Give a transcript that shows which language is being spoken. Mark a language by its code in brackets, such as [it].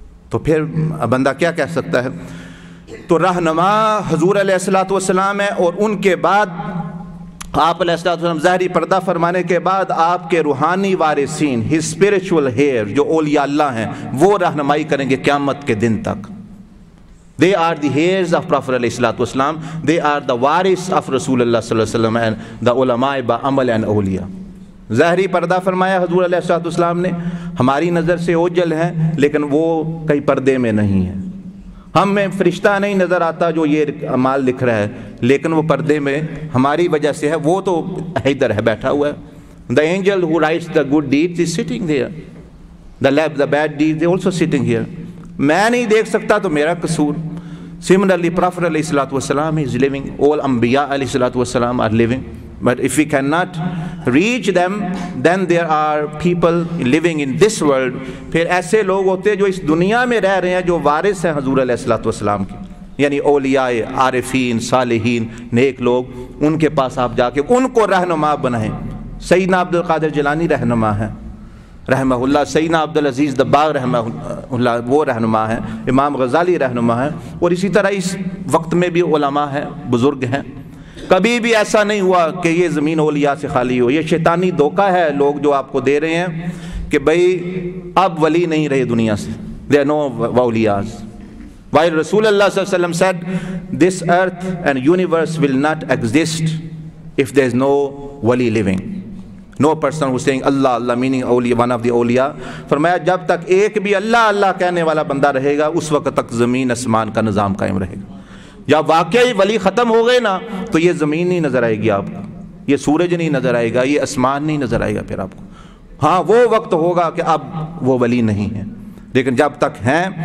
[ur] تو پھر بندہ کیا کہہ سکتا ہے. تو رہنما حضور علیہ الصلوۃ والسلام ہے, اور ان کے بعد آپ علیہ الصلوۃ والسلام ظاہری پردہ فرمانے کے بعد آپ کے روحانی وارثین, [en] his spiritual heir, [ur] جو اولیاء اللہ ہیں, وہ رہنمائی کریں گے قیامت کے دن تک. [en] They are the heirs of Prophet علیہ الصلوۃ والسلام, they are the waris of رسول اللہ صلی اللہ علیہ وسلم and the علماء بعمل and اولیاء. [ur] ظاہری پردہ فرمایا حضور علیہ الصلوۃ والسلام نے, ہماری نظر سے اوجل ہیں لیکن وہ کئی پردے میں نہیں ہیں. ہم میں فرشتہ نہیں نظر آتا جو یہ اعمال لکھ رہا ہے, لیکن وہ پردے میں ہماری وجہ سے ہے. وہ تو ادھر ہے بیٹھا ہوا ہے. [en] The angel who writes the good deeds is sitting there. The bad deeds they also sitting here. [ur] میں نہیں دیکھ سکتا تو میرا قصور. [en] Similarly, Prophet علیہ الصلوۃ والسلام is living. All انبیاء علیہ الصلوۃ والسلام are living. But if we cannot reach them, then there are people living in this world. [ur] پھر ایسے لوگ ہوتے ہیں جو اس دنیا میں رہ رہے ہیں, جو وارث ہیں حضور علیہ الصلوۃ والسلام کی, یعنی اولیاء, عارفین, صالحین, نیک لوگ. ان کے پاس آپ جا کے ان کو رہنما بنائیں. سیدنا عبد القادر جیلانی رہنما ہیں رحمہ اللہ, سیدنا عبدالعزیز دباغ رحمہ اللہ وہ رہنما ہیں, امام غزالی رہنما ہیں, اور اسی طرح اس وقت میں بھی علماء ہیں, بزرگ ہیں. کبھی بھی ایسا نہیں ہوا کہ یہ زمین اولیاء سے خالی ہو. یہ شیطانی دھوکہ ہے لوگ جو آپ کو دے رہے ہیں کہ بھئی اب ولی نہیں رہے دنیا سے. [en] There are no awliyas. While Rasul Allah sallallahu alaihi wasallam said this earth and universe will not exist if there is no wali living. No person who is saying Allah Allah meaning awliya, one of the awliya. [ur] فرمایا جب تک ایک بھی اللہ اللہ کہنے والا بندہ رہے گا اس وقت تک زمین اسمان کا نظام قائم رہے گا. جب واقعی ولی ختم ہو گئے نا تو یہ زمین نہیں نظر آئے گی آپ کو, یہ سورج نہیں نظر آئے گا, یہ اسمان نہیں نظر آئے گا پھر آپ کو. ہاں وہ وقت ہوگا کہ اب وہ ولی نہیں ہے, لیکن جب تک ہیں.